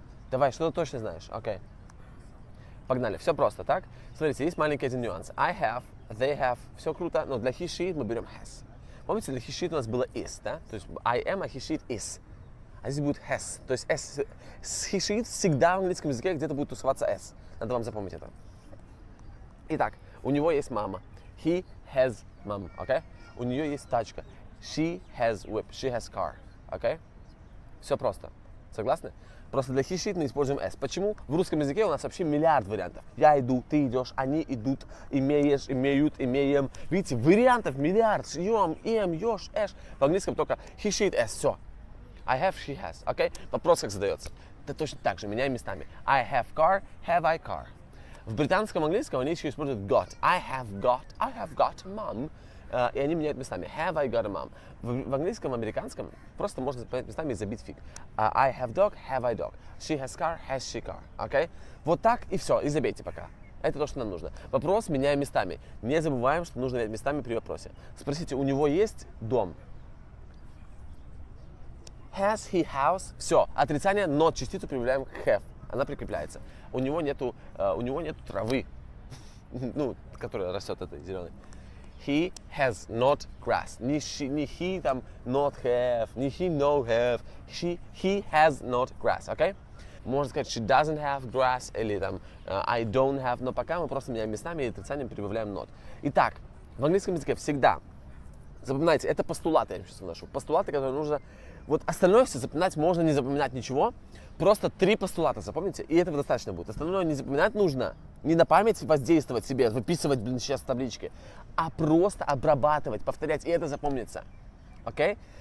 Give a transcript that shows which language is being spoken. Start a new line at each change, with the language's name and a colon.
Russian: Давай, что ты точно знаешь? Окей. Погнали, все просто, так? Смотрите, есть маленький один нюанс.
English: I have, they have,
Russian: все круто, но для
English: he, she,
Russian: мы берем
English: has.
Russian: Помните, для he, she у нас было is, да? То есть
English: I am, а he, she is.
Russian: А здесь будет has. То есть
English: he, she
Russian: всегда в английском языке где-то будет тусоваться s. Надо вам запомнить это. Итак, у него есть мама.
English: He has mom, окей?
Russian: У нее есть тачка.
English: She has whip, she has car, окей?
Russian: Все просто. Согласны? Просто для
English: he, she
Russian: мы используем s. Почему? В русском языке у нас вообще миллиард вариантов. Я иду, ты идешь, они идут, имеешь, имеют, имеем. Видите, вариантов миллиард. Ем, им, ешь, эш. В английском только he, she, s. Все.
English: I have, she has.
Russian: Окей? Вопрос как задается. Это точно так же, меняем местами.
English: I have car, have I car.
Russian: В британском английском они еще используют got.
English: I have got mom. И они меняют местами. Have I got a mom?
Russian: В английском, американском просто можно поменять местами и забить фиг.
English: I have dog, have I dog. She has car, has she car. Okay?
Russian: Вот так и все. И забейте пока. Это то, что нам нужно. Вопрос меняем местами. Не забываем, что нужно менять местами при вопросе. Спросите, у него есть дом?
English: Has he house? Все.
Russian: Отрицание, но частицу прибавляем have. Она прикрепляется. У него нету травы, которая растет этой зеленой.
English: He has not grass. Не he там not have, не he no have. He has not grass, окей?
Russian: Можно сказать
English: she doesn't have grass
Russian: или там
English: I don't have,
Russian: но пока мы просто меняем местами и отрицанием прибавляем not. Итак, в английском языке всегда, запоминайте, это постулаты, я сейчас вношу. Постулаты, которые нужно, вот остальное все запоминать можно, не запоминать ничего. Просто 3 постулата запомните, и этого достаточно будет. Остальное не запоминать нужно, не на память воздействовать себе, выписывать, сейчас в табличке, а просто обрабатывать, повторять, и это запомнится. Окей?